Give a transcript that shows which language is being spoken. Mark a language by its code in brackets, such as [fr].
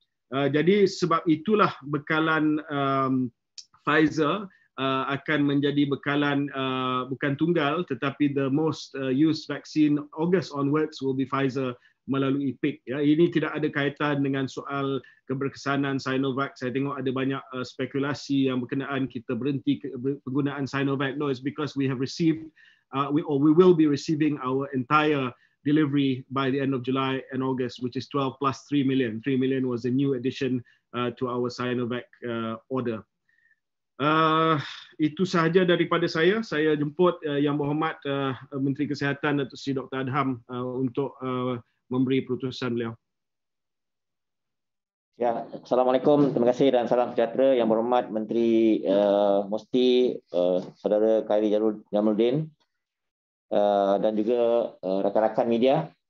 [ms] Jadi sebab itulah bekalan Pfizer akan menjadi bekalan bukan tunggal, tetapi [en] the most used vaccine August onwards will be Pfizer [ms] melalui PIK. Ya, ini tidak ada kaitan dengan soal keberkesanan Sinovac. Saya tengok ada banyak spekulasi yang berkenaan kita berhenti penggunaan Sinovac. [en] No, it's because we have received, we will be receiving our entire delivery by the end of July and August, which is 12 plus 3 million. 3 million was a new addition to our Sinovac order. [ms] Itu sahaja daripada saya. Saya jemput Yang Berhormat Menteri Kesihatan Datuk Seri Dr. Adham untuk memberi perutusan beliau. Ya, Assalamualaikum, terima kasih dan salam sejahtera Yang Berhormat Menteri Musti Saudara Khairy Jamaluddin dan juga rakan-rakan media.